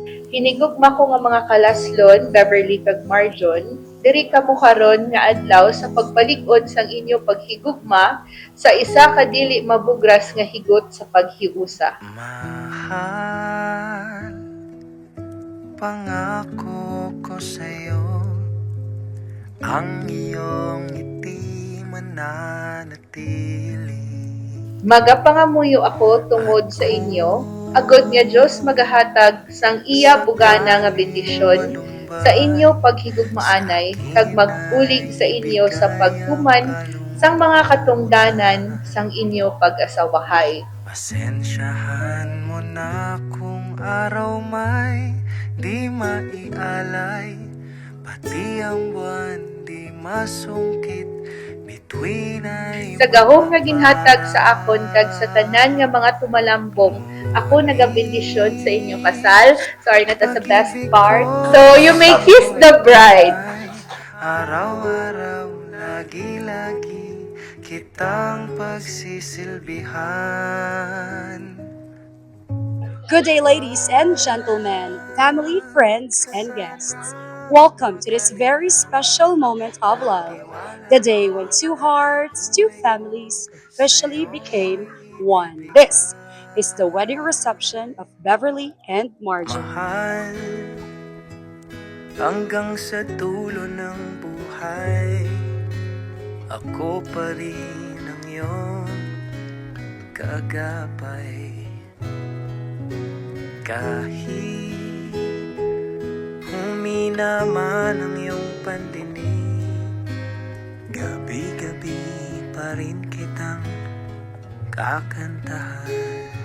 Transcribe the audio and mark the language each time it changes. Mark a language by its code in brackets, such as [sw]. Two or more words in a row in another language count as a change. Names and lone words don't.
[hil] Hinigugma ko nga mga kalaslon, Beverly kag Marjon, diri kamo karon nga adlaw sa pagbalig-on sang inyo paghigugma sa isa ka dili mabugras nga higot sa paghiusa. [tl] Mahal, pangako ko sa'yo, ang iyong ngiti mananatili. [hil] Magapangamuyo ako tungod sa inyo, agod nga Dios magahatag sang iya bugana nga bendisyon sa inyo paghigugmaanay kag mag-ulig sa inyo sa pagtuman sang mga katungdanan sang inyo pag-asawahay. [tl] Pasensyahan mo na kung araw may di maialay, pati ang buwan di masungkit, bituin ay [hil] Sa gahom nga ginhatag sa akon kag sa tanan nga mga tumalambong, ako nagabendisyon sa inyong kasal. Sorry na ta sa [en] best part. So you may kiss the bride. [tl] Araw-araw, lagi-lagi kitang pagsisilbihan. [en] Good day, ladies and gentlemen, family, friends, and guests. Welcome to this very special moment of love, the day when two hearts, two families officially became one. This is the wedding reception of Beverly and Marjorie. [tl] Mahal, hanggang sa dulo ng buhay, ako pa rin ang iyong kagabay. Kahit humina man ang iyong pandinig, gabi-gabi pa rin kitang kakantahan.